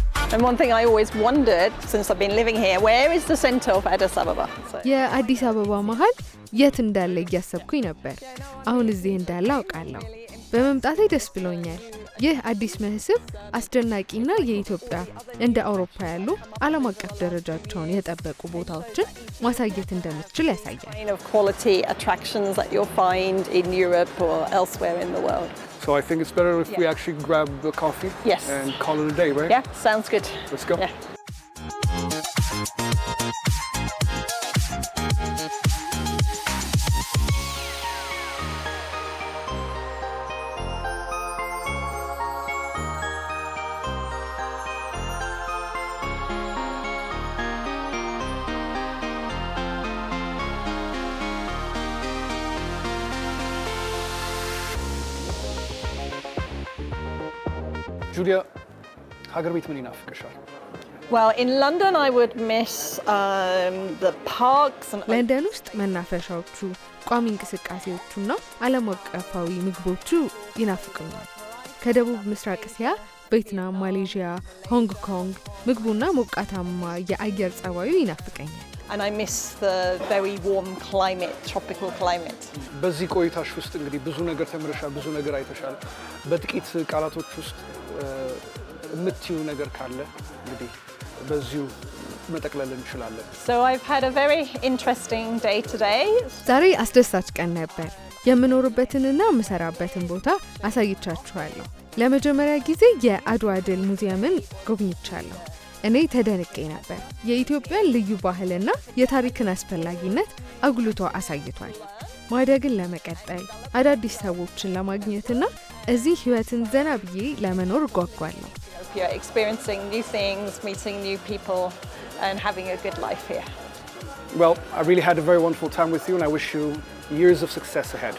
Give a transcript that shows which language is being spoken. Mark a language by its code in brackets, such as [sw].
[en] And one thing I always wondered since I've been living here, where is the center of Addis Ababa? So, [am] የአዲስ አበባ መሃል የት እንዳለ እያሰብኩኝ ነበር። አሁን እዚህ እንዳለ አውቃለሁ። በመምጣቴ ደስ ብሎኛል። ይህ አዲስ መስህብ አስደናቂና የኢትዮጵያ እንደ አውሮፓ ያሉ ዓለም አቀፍ ደረጃቸውን የጠበቁ ቦታዎችን ማሳየት እንደምትችል ያሳያል። [en] kind of quality attractions that you'll find in Europe or elsewhere in the world. So I think it's better if we actually grab the coffee Yes. and call it a day, right? Yeah, sounds good. Let's go. Yeah. [am] Julia, ሀገር ቤት ምን ይናፍቅሻል? [en] Well, in London I would miss the parks and [am] ለንደን ውስጥ መናፈሻዎቹ፣ ቋሚ እንቅስቃሴዎቹና ዓለም አቀፋዊ ምግቦቹ ይናፍቁኛል። ከደቡብ ምስራቅ እስያ ቬትናም፣ ማሌዥያ፣ ሆንግ ኮንግ ምግቡና ሞቃታማ የአየር ጸባዩ ይናፍቀኛል። [en] and I miss the very warm climate, tropical climate. [am] በዚህ ቆይታሽ ውስጥ እንግዲህ ብዙ ነገር ተምረሻል፣ ብዙ ነገር አይተሻል። በጥቂት ቃላቶች ውስጥ የምትዩ ነገር ካለ እንግዲህ በዚሁ መጠቅለል እንችላለን። [en] So I've had a very interesting day today. [am] ዛሬ አስደሳች ቀን ነበር። የምኖርበትንና የምሰራበትን ቦታ አሳይቻችኋለሁ። ለመጀመሪያ ጊዜ የአድዋ ድል ሙዚየምን ጎብኝቻለሁ። እኔ ተደንቄ ነበር። የኢትዮጵያን ልዩ ባህልና የታሪክን አስፈላጊነት አጉልቶ አሳይቷል። ማደግን ለመቀጠል አዳዲስ ሰዎችን ለማግኘትና እዚህ ህይወትን ዘና ብዬ ለመኖር ጓጓለሁ። [en] Experiencing new things, meeting new people and having a good life here. Well, I really had a very wonderful time with you and I wish you years of success ahead.